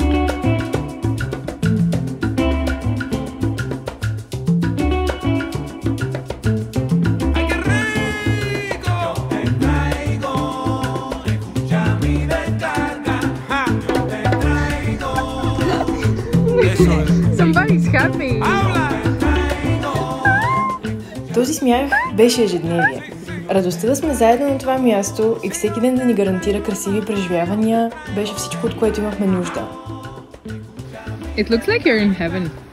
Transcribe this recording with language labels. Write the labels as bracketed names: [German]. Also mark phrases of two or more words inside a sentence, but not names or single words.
[Spanish] ¡Ay, qué rico! Yo te traigo, escucha mi descarga. Ja. Yo te traigo. Eso es. [English] Somebody's happy! [Bulgarian] Този смях беше ежедневие. Радостта да сме заедно на това място и всеки ден да ни гарантира красиви преживявания беше всичко, от което имахме нужда. [English] It looks like you're in heaven.